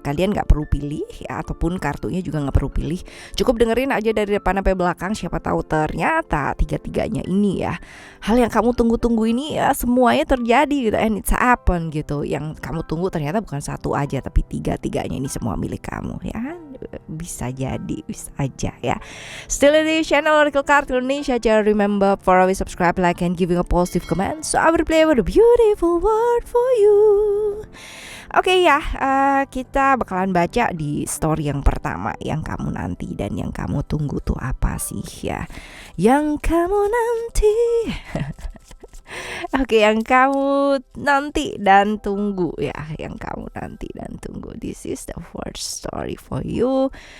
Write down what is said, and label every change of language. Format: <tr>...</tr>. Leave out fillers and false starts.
<id>Kalian nggak perlu pilih ya, ataupun kartunya juga nggak perlu pilih. Cukup dengerin aja dari depan sampai belakang. Siapa tahu ternyata tiga-tiganya ini ya, hal yang kamu tunggu-tunggu ini ya semuanya terjadi gitu,</id> <en>and it's happen</en> <id>gitu. Yang kamu tunggu ternyata bukan satu aja, tapi tiga-tiganya ini semua milik kamu ya. Bisa jadi, bisa aja ya.</id> <en>Still</en> <id>di channel Oracle Card Indonesia. Jangan</id> <en>remember for always subscribe, like, and giving a positive comment, so I will play with a beautiful word for you.</en> <id>Oke ya, kita bakalan baca di story yang pertama, yang kamu nanti dan yang kamu tunggu tuh apa sih ya? Yang kamu nanti. Oke, yang kamu nanti dan tunggu ya, yang kamu nanti dan tunggu.</id> <en>This is the first story for you.</en>